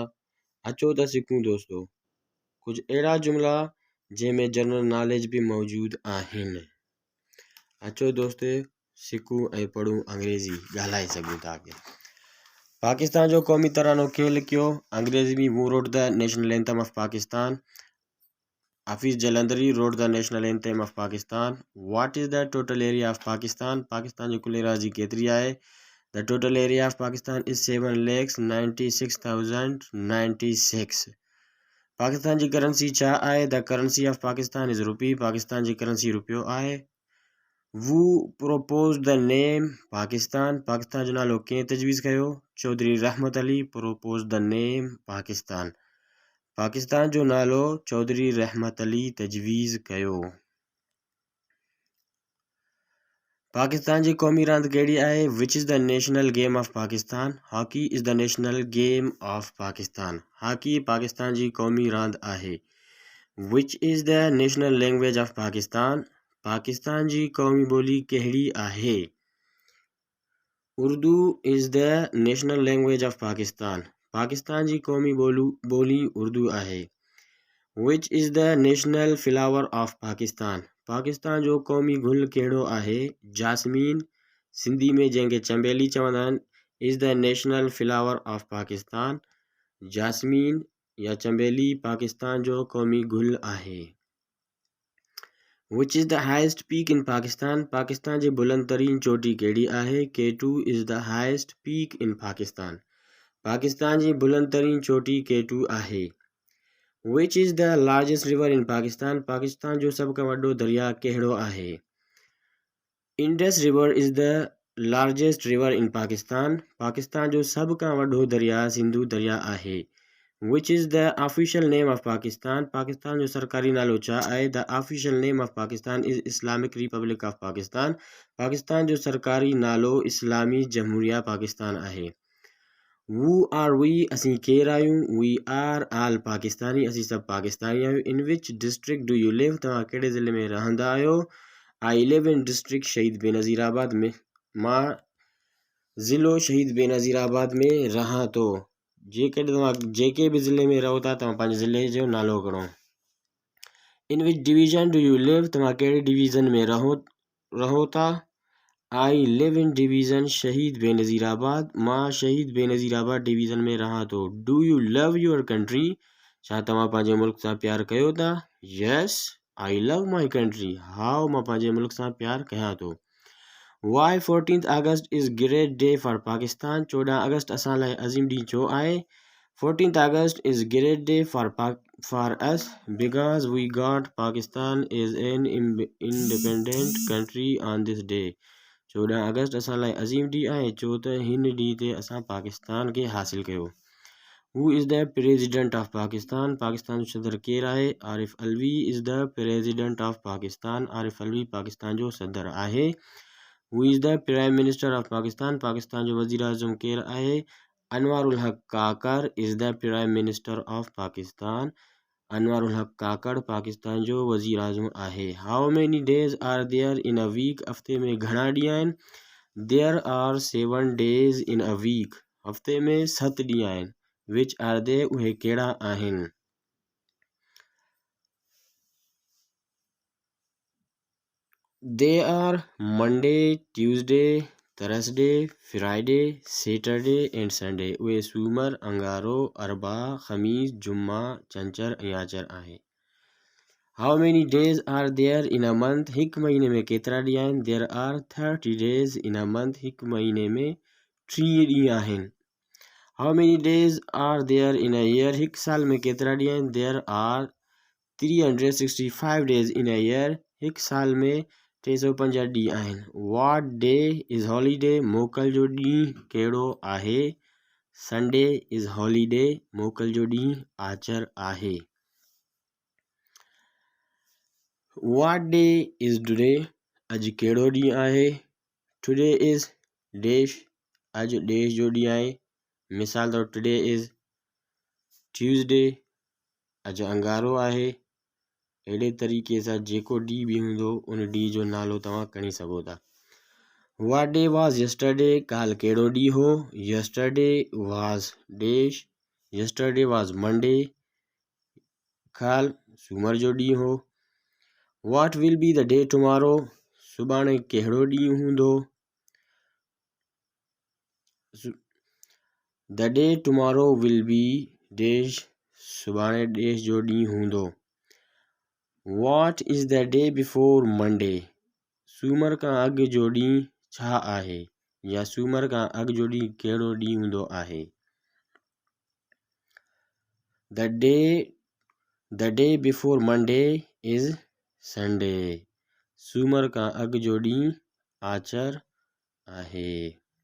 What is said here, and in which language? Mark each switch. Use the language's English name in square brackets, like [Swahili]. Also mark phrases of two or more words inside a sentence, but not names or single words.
[Sindhi] अचो त सिखूं दोस्तों कुझु अहिड़ा जुमिला जंहिंमें [English] general knowledge [Sindhi] बि मौजूदु आहिनि। अचो दोस्त सिखूं ऐं पढ़ूं अंग्रेज़ी ॻाल्हाए सघूं था। पाकिस्तान जो क़ौमी तरानो केरु लिखियो? अंग्रेज़ी में [English] who wrote the national anthem of Pakistan. Hafiz Jalandhari wrote the national anthem of Pakistan. What is the total area of Pakistan? [Sindhi] Pakistan जो कुल एराज़ी केतिरी आहे? [English] The total area of Pakistan is 7,96,096. [Sindhi] पाकिस्तान जी करेंसी छा आहे? [English] The currency of Pakistan is rupee. [Sindhi] पाकिस्तान जी करेंसी रुपयो आहे। [English] Who proposed the name Pakistan? [Sindhi] पाकिस्तान जो नालो कंहिं तजवीज़ कयो? [English] चौधरी रहमत अली proposed the name Pakistan. [Sindhi] पाकिस्तान जो नालो चौधरी रहमत अली तजवीज़ कयो। पाकिस्तान जी क़ौमी रांदि कहिड़ी आहे? [English] Which is the national game of Pakistan? Hockey is the national game of Pakistan. [Sindhi] हॉकी पाकिस्तान जी क़ौमी रांदि आहे। [English] Which is the national language of Pakistan? [Sindhi] पाकिस्तान जी क़ौमी ॿोली कहिड़ी आहे? [English] Urdu is the national language of Pakistan. [Sindhi] पाकिस्तान जी क़ौमी ॿोली उर्दू आहे। [English] Which is the national flower of Pakistan? [Sindhi] पाकिस्तान जो क़ौमी गुल कहिड़ो आहे? जासमीन, सिंधी में जंहिंखे चंबेली चवंदा आहिनि, [English] is the national flower of Pakistan. [Sindhi] जासमीन या चंबेली पाकिस्तान जो क़ौमी गुल आहे। [English] Which is the highest peak in Pakistan? [Sindhi] पाकिस्तान जी बुलंद तरीन चोटी कहिड़ी आहे? [English] K2 is the highest peak in Pakistan. [Sindhi] पाकिस्तान जी बुलंद तरीन चोटी K2 आहे। [English] Which is the largest river in Pakistan? [Sindhi] पाकिस्तान जो सभ खां वॾो दरिया कहिड़ो आहे? [English] Indus River is the largest river in Pakistan. [Sindhi] पाकिस्तान जो सभ खां वॾो दरिया सिंधु दरिया आहे। [English] Which is the official name of Pakistan? [Sindhi] पाकिस्तान जो सरकारी नालो छा आहे? [English] The official name of Pakistan is Islamic Republic of Pakistan. [Sindhi] पाकिस्तान जो सरकारी नालो इस्लामी जमहूरिया पाकिस्तान आहे। [English] Who are we? [Sindhi] असीं केरु आहियूं? [English] We are all पाकिस्तानी। [Sindhi] असीं सभु पाकिस्तानी आहियूं। [English] In which district do you live? [Sindhi] तव्हां कहिड़े ज़िले में रहंदा आहियो? [English] I live in district शहीद बेनज़ीराबाद में। [Sindhi] मां ज़िलो शहीद बेनज़ीराबाद में रहां थो। जेकॾहिं तव्हां जेके बि ज़िले में रहो था, तव्हां पंहिंजे ज़िले जो नालो खणो। [English] In which division do you live? [Sindhi] तव्हां कहिड़े डिवीज़न में रहो था? [English] I live in division शहीद बेनज़ीराबाद। [Sindhi] मां शहीद बेनज़ीराबाद डिवीज़न में रहां थो। [English] Do you love your country? [Sindhi] छा तव्हां पंहिंजे मुल्क सां प्यार कयो था? [English] Yes, I love my country. [Sindhi] हाँ, मां पंहिंजे मुल्क सां प्यार कयां थो। [English] Why 14th August is great day for Pakistan? [Sindhi] 14 अगस्त असां लाइ अज़ीम ॾींहुं छो आहे? [English] 14th August is great day for us because we got Pakistan is an independent country on this day. [Sindhi] 14 अगस्त असां लाइ अज़ीम ॾींहुं आहे छो त हिन ॾींहुं ते असां पाकिस्तान खे हासिल कयो। [English] Who is the president of Pakistan? [Sindhi] पाकिस्तान जो सदर केरु आहे? [English] आरिफ अलवी is the president of Pakistan. [Sindhi] आरिफ अलवी पाकिस्तान जो सदर आहे। [English] Who is the prime minister of Pakistan? [Sindhi] पाकिस्तान जो वज़ीर आज़म केरु आहे? [English] अनवारुल हक काकर is the prime minister of Pakistan. [Sindhi] अनवारुल हक काकड़ पाकिस्तान जो वज़ीर आज़म आहे। [English] How many days are there in a week? [Sindhi] हफ़्ते में घणा ॾींहं आहिनि? [English] There are 7 days in a week. [Sindhi] हफ़्ते में 7 ॾींहं आहिनि। [English] Which are they? [Sindhi] उहे कहिड़ा आहिनि? [English] They are Monday, Tuesday, Thursday, Friday, Saturday and Sunday. [Sindhi] उहे सूमर, अंगारो, अरबा, ख़मीस, जुम्मा, चंचर ऐं आचर आहे। [English] How many days are there in a month? [Sindhi] हिकु महीने में केतिरा ॾींहं आहिनि? [English] There are 30 days in a month. [Sindhi] हिकु महीने में 30 ॾींहं आहिनि। [English] How many days are there in a year? [Sindhi] हिकु साल में केतिरा ॾींहं आहिनि? [English] There are 365 days in a year. [Sindhi] हिकु साल में 365 ॾींहं आहिनि। [English] What day is holiday? [Sindhi] मोकल जो ॾींहुं कहिड़ो आहे? [English] Sunday is holiday. [Sindhi] मोकल जो ॾींहुं आचर आहे। [English] What day is today? [Sindhi] अॼु कहिड़ो ॾींहुं आहे? [English] Today is dash. [Sindhi] अॼु dash जो ॾींहुं आहे। मिसाल तौर [English] today is Tuesday. [Sindhi] अॼु अंगारो आहे। अहिड़े तरीक़े सां जेको ॾींहुं बि हूंदो उन ॾींहुं जो नालो तव्हां खणी सघो था। [English] What day was yesterday, [Sindhi] काल कहिड़ो ॾींहुं हो। [English] Yesterday was dash, yesterday was Monday, [Sindhi] काल सूमर जो ॾींहुं हो। [English] What will be the day tomorrow, [Sindhi] सुभाणे कहिड़ो ॾींहुं हूंदो। [English] The day tomorrow will be dash, [Sindhi] सुभाणे डेश जो ॾींहुं हूंदो। [English] What is the day before Monday, [Sindhi] सूमर खां अॻु जो ॾींहुं छा आहे, या सूमर खां अॻु जो ॾींहुं कहिड़ो ॾींहुं हूंदो आहे। [English] The day before Monday is Sunday, [Sindhi] सूमर खां अॻु जो ॾींहुं आचर आहे।